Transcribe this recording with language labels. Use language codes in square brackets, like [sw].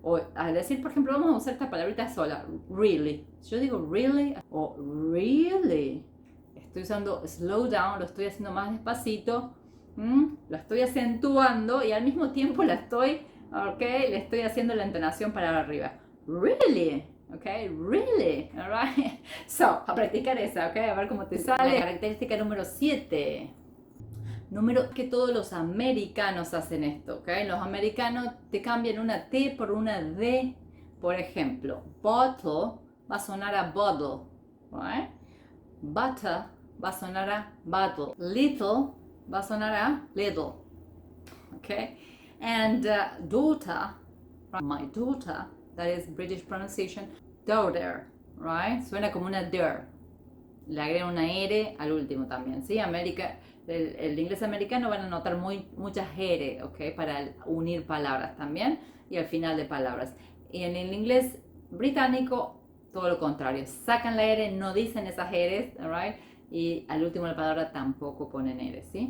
[es] O al decir, por ejemplo, vamos a usar esta palabrita sola, really. Si yo digo really o really, estoy usando [en] slow down, [es] lo estoy haciendo más despacito, lo estoy acentuando y al mismo tiempo le estoy haciendo la entonación para arriba. [en] Really, okay, really, alright. [es] So, a practicar esa, okay, a ver cómo te sale. La característica número 7. Que todos los americanos hacen esto, okay. Los americanos te cambian una T por una D. Por ejemplo, bottle va a sonar a bottle, right? Butter va a sonar a bottle. Little va a sonar a little. Okay? [en] And daughter, my daughter, that is British pronunciation, daughter, right? [es] Suena como una der. Le agregan una R al último también, ¿sí? El inglés americano van a notar muchas R, ¿ok? Para unir palabras también y al final de palabras. Y en el inglés británico, todo lo contrario. Sacan la R, no dicen esas R's, right? Y al último de la palabra tampoco ponen R, ¿sí?